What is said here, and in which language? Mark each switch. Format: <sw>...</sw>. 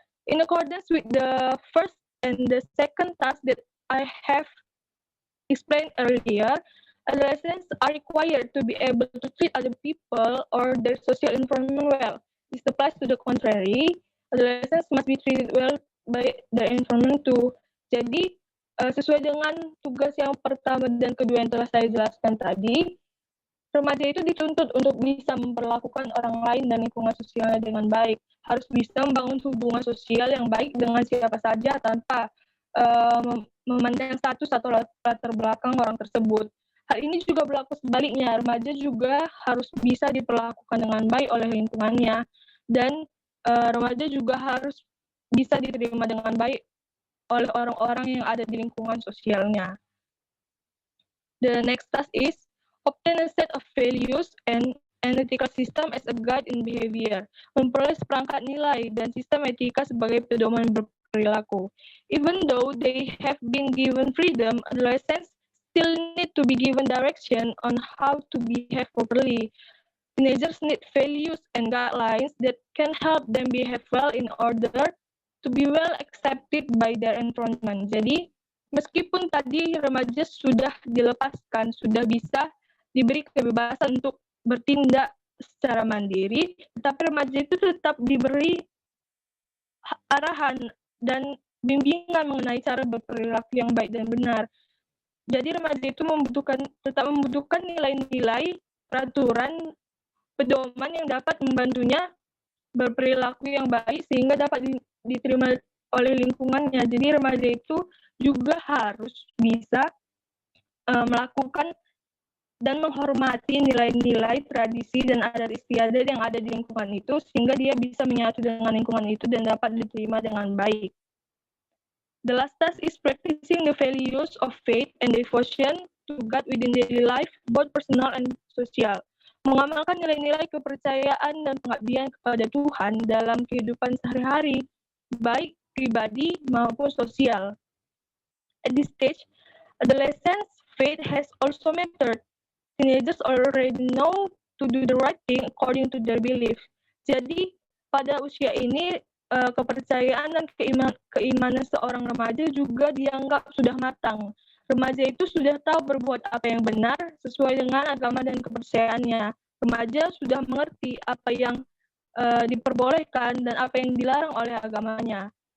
<en>In accordance with the first and the second task that I have explained earlier, adolescents are required to be able to treat other people or their social environment well. This applies to the contrary, adolescents must be treated well by their environment too.</en> <id>Jadi, sesuai dengan tugas yang pertama dan kedua yang telah saya jelaskan tadi, remaja itu dituntut untuk bisa memperlakukan orang lain dan lingkungan sosialnya dengan baik. Harus bisa membangun hubungan sosial yang baik dengan siapa saja tanpa memandang status atau latar belakang orang tersebut. Hal ini juga berlaku sebaliknya, remaja juga harus bisa diperlakukan dengan baik oleh lingkungannya, dan remaja juga harus bisa diterima dengan baik oleh orang-orang yang ada di lingkungan sosialnya.</id> <en>The next task is obtain a set of values and an ethical system as a guide in behavior.</en> <id>Memperoleh seperangkat nilai dan sistem etika sebagai pedoman berperilaku.</id> <en>Even though they have been given freedom, adolescents still need to be given direction on how to behave properly. Teenagers need values and guidelines that can help them behave well in order to be well accepted by their environment.</en> <id>Jadi, meskipun tadi remaja sudah dilepaskan, sudah bisa diberi kebebasan untuk bertindak secara mandiri, tetapi remaja itu tetap diberi arahan dan bimbingan mengenai cara berperilaku yang baik dan benar. Jadi remaja itu tetap membutuhkan nilai-nilai, peraturan, pedoman yang dapat membantunya berperilaku yang baik sehingga dapat diterima oleh lingkungannya. Jadi remaja itu juga harus bisa melakukan dan menghormati nilai-nilai, tradisi, dan adat istiadat yang ada di lingkungan itu sehingga dia bisa menyatu dengan lingkungan itu dan dapat diterima dengan baik.</id> <en>The last task is practicing the values of faith and devotion to God within daily life, both personal and social.</en> <id>Mengamalkan nilai-nilai kepercayaan dan pengabdian kepada Tuhan dalam kehidupan sehari-hari, baik pribadi maupun sosial.</id> <en>At this stage, adolescents' faith has also mattered. Teenagers already know to do the right thing according to their belief.</en> <id>Jadi, pada usia ini, kepercayaan dan keimanan seorang remaja juga dianggap sudah matang. Remaja itu sudah tahu berbuat apa yang benar sesuai dengan agama dan kepercayaannya. Remaja sudah mengerti apa yang diperbolehkan dan apa yang dilarang oleh agamanya.</id>